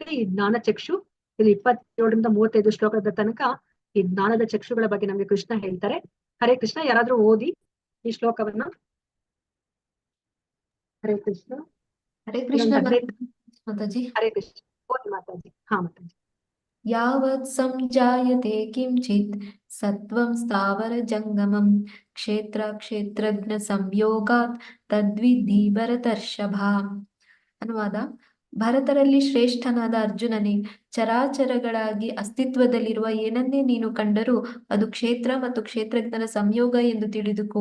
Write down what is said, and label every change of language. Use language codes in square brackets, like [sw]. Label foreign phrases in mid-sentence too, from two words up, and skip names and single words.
[kn] ಈ ಜ್ಞಾನ ಚಕ್ಷು ಇದು 27ರಿಂದ 35 ಶ್ಲೋಕದ ತನಕ ಈ ಜ್ಞಾನದ ಚಕ್ಷುಗಳ ಬಗ್ಗೆ ನಮ್ಗೆ ಕೃಷ್ಣ ಹೇಳ್ತಾರೆ. ಹರೇ ಕೃಷ್ಣ, ಯಾರಾದ್ರೂ ಓದಿ ಈ ಶ್ಲೋಕವನ್ನ. ಹರೇ ಕೃಷ್ಣ. ಹರೇ ಕೃಷ್ಣ ಮಾತಾಜಿ. ಹರೇ ಕೃಷ್ಣ, ಓದಿ ಮಾತಾಜಿ. ಹಾ ಮಾತಾಜಿ. [sa] ಯಾವತ್ ಸಂಜಾಯತೆ ಕಿಂಚಿತ್ ಸತ್ವಂ ಸ್ಥಾವರ ಜಂಗಮಂ ಕ್ಷೇತ್ರ ಕ್ಷೇತ್ರಜ್ಞ ಸಂಯೋಗಾತ್ ತದ್ವಿಧಿ ಭರತರ್ಷಭ. [kn] ಅನುವಾದ: ಭರತರಲ್ಲಿ ಶ್ರೇಷ್ಠನಾದ ಅರ್ಜುನನೇ, ಚರಾಚರಗಳಾಗಿ ಅಸ್ತಿತ್ವದಲ್ಲಿರುವ ಏನನ್ನೇ ನೀನು ಕಂಡರೂ ಅದು ಕ್ಷೇತ್ರ ಮತ್ತು ಕ್ಷೇತ್ರಜ್ಞನ ಸಂಯೋಗ ಎಂದು ತಿಳಿದುಕೋ.